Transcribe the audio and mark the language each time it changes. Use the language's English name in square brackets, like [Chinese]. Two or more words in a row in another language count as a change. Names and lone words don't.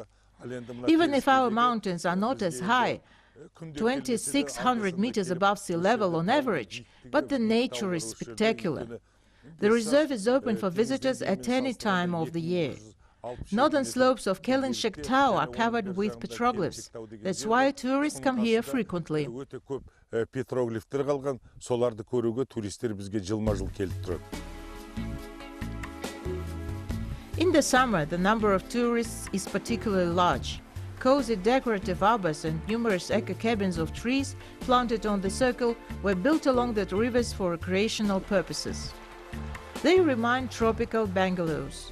[English] Even if our mountains are not as high, 2,600 meters above sea level on average, but the nature is spectacular. The reserve is open for visitors at any time of the year. Northern slopes of Kelinshek-Tau are covered with petroglyphs. That's why tourists come here frequently. [Kazakh] Петроглифтер қалған, соларды көруге туристер бізге жылма-жыл келіп тұрады. [English] In the summer, the number of tourists is particularly large. Cozy decorative arbors and numerous eco-cabins of trees planted on the circle were built along the rivers for recreational purposes. They remind tropical bungalows.